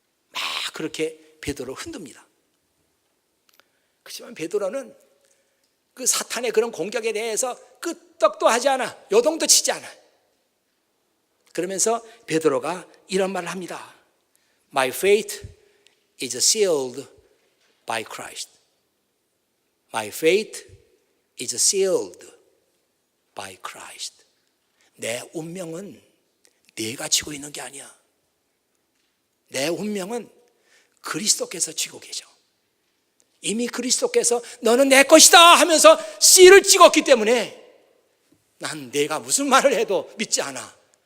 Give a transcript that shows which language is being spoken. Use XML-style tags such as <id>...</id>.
<ko>막 그렇게 베드로를 흔듭니다. 그렇지만 베드로는 그 사탄의 그런 공격에 대해서 끄떡도 하지 않아. 요동도 치지 않아. 그러면서 베드로가 이런 말을 합니다.</ko> <en>My faith is sealed by Christ. My faith is sealed by Christ.</en> <ko>내 운명은 내가 쥐고 있는 게 아니야. 내 운명은 그리스도께서 쥐고 계셔. 이미 그리스도께서 너는 내 것이다 하면서 씨를 찍었기 때문에 난 내가 무슨 말을 해도 믿지 않아.</ko>